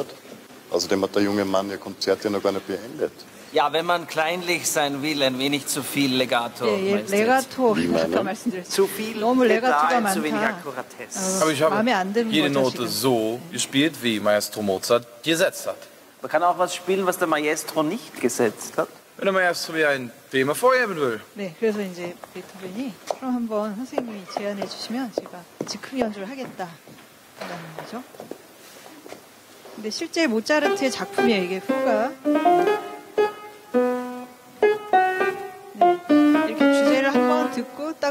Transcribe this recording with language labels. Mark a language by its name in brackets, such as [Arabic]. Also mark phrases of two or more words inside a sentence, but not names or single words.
[German] Außerdem hat der junge Mann Ihr Konzert ja noch gar nicht beendet. Ja, wenn man kleinlich sein will, ein wenig zu viel Legato. [Korean] 예, [German] Majestät. [Korean] 레가토 [German] Wie meinen? [Korean] 아까 말씀드렸죠. [German] Zu viel [Korean] 너무 레가토가 [German] Detail, zu wenig [Korean] 많다. [German] Akkuratesse. Aber ich habe [Korean] 마음에 안 드는 [German] jede [Korean] 거죠, [German] Note [Korean] 지금. [German] so gespielt, wie Maestro Mozart gesetzt hat. Man kann auch was spielen, was der Maestro nicht gesetzt hat. Wenn der Maestro mir ein Thema vorheben will. [Korean] 네, 그래서 이제 베토벤이 그럼 한번 선생님이 제안해 주시면 제가 즉흥 연주를 하겠다라는 거죠. 근데 실제 모차르트의 작품이에요. 이게 후가. 네, 이렇게 주제를 한번 듣고 딱